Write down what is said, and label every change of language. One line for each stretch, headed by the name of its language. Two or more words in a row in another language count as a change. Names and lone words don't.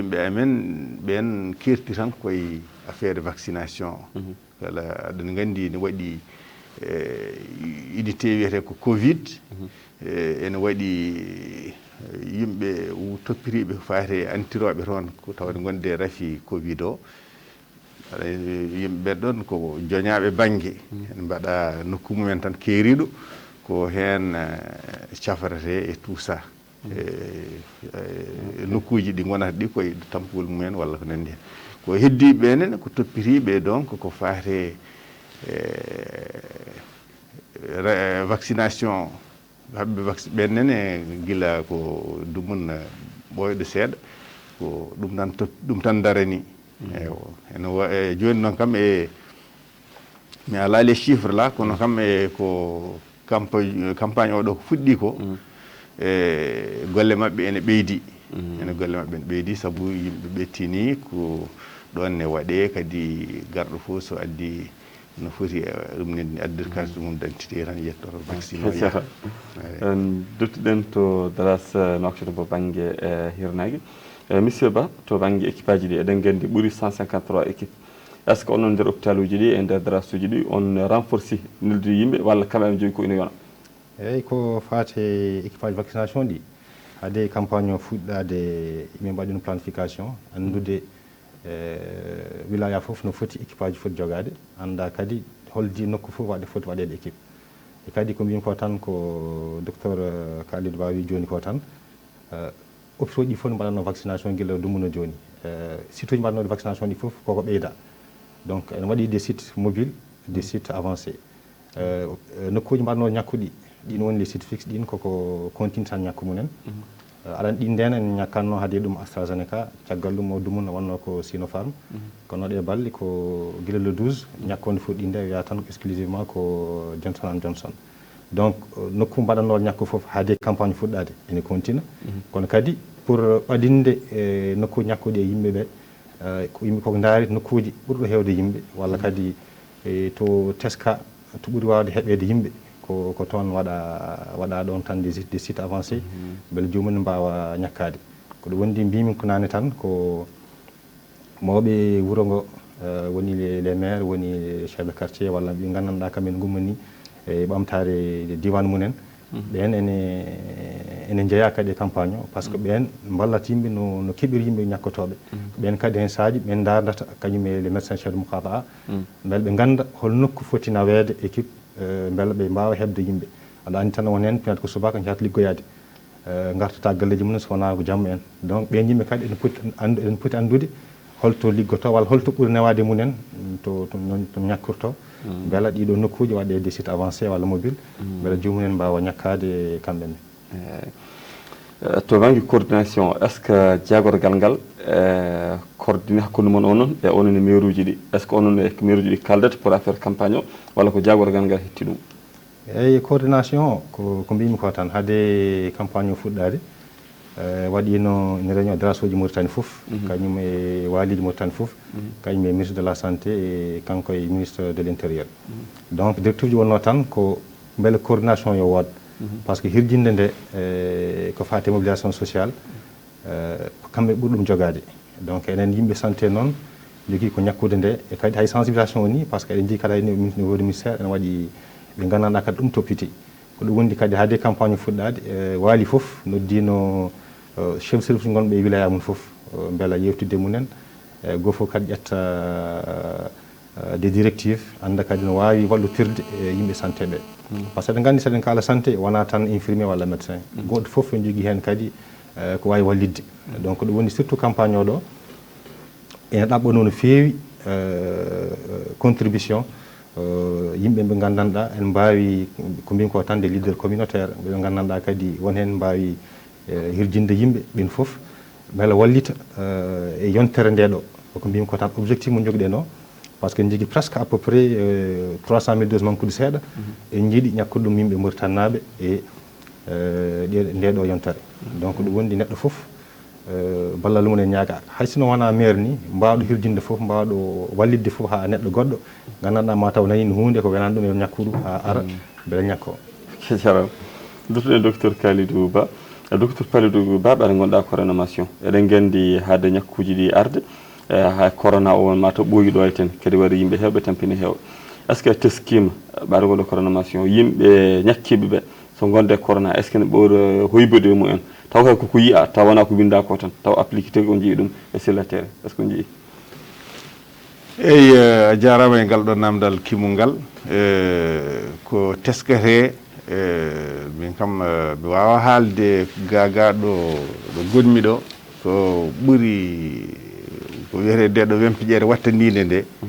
Fula: yimɓe amen ɓen kerti tan koye
French: affaire vaccination
Fula: wala aɗon gandi ne waɗi unité wiyete ko covid ene waɗi yimɓe toppiriɓe fate antiroɓe toon ko tawde gonde rafi covid o yimɓe ɗon ko joñaɓe banggue en mbaɗa nokku mumen tan keeriɗo ko hen cafarete e
French: tout ça
Fula: nokkuji ɗi gonata ɗi koye tampugol mumen walla ko nandi hen ko heddiɓe ɓenen ko toppiriɓe donc ko fate vaccination hamɓe ɓennene gila ko dumunna ɓoyɗo seeɗa ko ɗum tan darani ene joni noon kam mi ala
French: les chiffres là
Fula: kono kam ko campagne oɗo ko fuɗɗi ko golle mabɓe ene ɓeydi ene golle mabɓe ene ɓeydi saabu yimɓe ɓettini ko ɗon ne waɗe kadi garɗo fof so addi no foti ɗum ne addir carte mum d'identité tan yettoto vaccine o duttuɗen to daras Nouakchott bo banggue hirnagi monsieur Ba to banggue équipe aji ɗi eɗen gandi ɓuuri 153
French: équipe est ce que
Fula: onon nder hôpital uji ɗi e nder daras uji ɗi on renforci nildude yimɓe walla kamɓe ɓe jogui ko ina yona? eyyi ko fate équipage vaccination ɗi haade campagne o fuɗɗade min mbaɗi no planification andude wilaya foof no foti équipage foti jogade anda kadi holdi nokku foof waɗe foti waɗede équipe e kadi ko mbimi ko tan ko docteur Kalidou Ba wi joni ko tan hôpitaux ɗi fof no mbaɗanno vaccination guila dumuno joni site uji mbaɗanode vaccination ɗi foof koko ɓeyda donc ene waɗi
French: des sites mobiles des sites avancés
Fula: nokkuji mbaɗanode ñakkuɗi ɗin woni
French: les sites fixe
Fula: ɗin koko continue tan ñakku mumen aɗan ɗi nden en ñakkanno haade ɗum AstraZeneca caggal ɗum o dumunno wonno ko Sinopharm kono ɗe balli ko guila le 12 ñakkonde fof ɗi nde wiya tan exclusivement ko Johnson & Johnson donc nokku mbaɗannoɗo ñakku foof haade campagne fuɗɗade ene continue kono kadi pour ɓaɗinde nokku ñakkuɗe yimɓeɓe ko yimɓe koko daari nokkuji ɓurɗo hewde yimɓe walla kadi to teska to ɓuuri wawde heɓede yimɓe ko toon waɗa ɗon tan
French: des sites avancés
Fula: beele jomum mbawa ñakkade ko ɗum wondi mbimi ko nane tan ko mawɓe wuuro ngo woni
French: les maires
Fula: woni
French: chef de quartier
Fula: walla ɓe gandanɗa kamen gummani e ɓamtare diwan mumen ɓen ene jeeya kadi e campagne o
French: par ce que
Fula: ɓen ballat yimɓe no keɓiri yimɓe ñakkotoɓe ɓen kadi hen saaji ɓen dardata kañum e
French: les médecins chef de moukataa
Fula: beele ɓe ganda hol nokku foti nawede équipe beele ɓe mbawa hebde yimɓe aɗa andi tan won hen
French: peut être
Fula: ko subaka jahata liggoyade gartata galleji mumen so wona ko jamma en donc ɓen yimɓe kadi ene poti andude holto liggoto walla holto ɓuuri newade munen to ñakkorto beela ɗiɗo nokkuji waɗe
French: des sites avancé
Fula: walla mobile beela jomumen mbawa ñakkade kamɓene to banggue
French: coordination est ce que
Fula: jagorgal ngal coordonné hakkude moon onon e onon e maire uji ɗi
French: est ce que
Fula: onon e maire uji ɗi kaldata
French: pour affaire campagne
Fula: o walla ko jagorgal ngal hetti ɗum eyyi coordination ko mbimi ko tan haade campagne o fuɗɗade waɗino ne réunion DRAS uji Mauritanie fof kañum e waliji Mauritanie fof kañum e
French: ministre de la santé
Fula: e kanko e
French: ministre de l' intérieur
Fula: donc directive ji wonno tan ko beele coordination yo wood
French: par ce que
Fula: hirjinde nde ko fate
French: mobilisation sociale
Fula: kamɓe ɓuuri ɗum jogade donc enen yimɓe santé noon jogui ko ñakkude nde e kadi hay sensibilisation o ni
French: par ce que
Fula: eɗen jii kadi hayni
French: niveau de ministère
Fula: ene waɗi ɓe gandanɗa kadi ɗum toppiti ko ɗum wondi kadi haade campagne fuɗɗade waali fof noddino
French: chef service
Fula: gonɓe e wilaya mum fof beela yewtidde munen goto fof kadi ƴetta
French: des directives
Fula: anda kadi no wawi wallotirde yimɓe santé ɓe
French: par ce que
Fula: eɗen gandi seɗen kala santé wona tan infirmier walla médecin goto fof en jogui hen kadi ko wawi wallidde donc ɗum woni
French: surtout campagne
Fula: o ɗo ene ɗaɓɓano no feewi contribution yimɓe ɓe gandanɗa en mbawi ko mbin ko tan
French: des leaders communautaire
Fula: ɓe gandanɗa kadi won hen mbawi hirjinde yimɓe ɓen foof beela wallita e yontere nde ɗo ko mbimi ko tan objectif mo jogɗen o
French: par ce que
Fula: en jogui
French: presque à peu près 300 000 doses
Fula: manqude seeɗa en jiiɗi ñakkude ɗum yimɓe Mauritannaɓe e nde ɗo yontere donc ɗum wondi neɗɗo foof ballal mum en ñaaga hay sino wona maire ni mbawɗo hirjinde foof mbawɗo wallidde foof ha neɗɗo goɗɗo gandanɗa mataw nani hunde ko welani ɗum e ñakkuɗum ha ara beele ñakko jaram dutuɗen docteur Kalidou Ba docteur Kalidou Ba ɓaɗa gonɗa ko réanimation eɗen gandi haade ñakkuji ɗi arde ha corona o mataw ɓooyi ɗo ten kadi waɗi yimɓe hewɓe tampini hewɓe
French: est ce que
Fula: teskima ɓaɗa gonɗo ko réanimation yimɓe ñakkiɓe ɓe so gonde corona
French: est ce que
Fula: ne ɓoora hoybude mumen taw kay koko yiya taw wona ko winda ko tan taw appliqué tagi on jii ɗum e
French: sur le terrain est ce que
Fula: on jii eyi a jarama e ngal ɗo namdal kimol ngal ko teskete min kam mi wawa haalde gaga ɗo gonmi ɗo ko ɓuuri ko wiyete nde ɗo wempiƴere wattandinde nde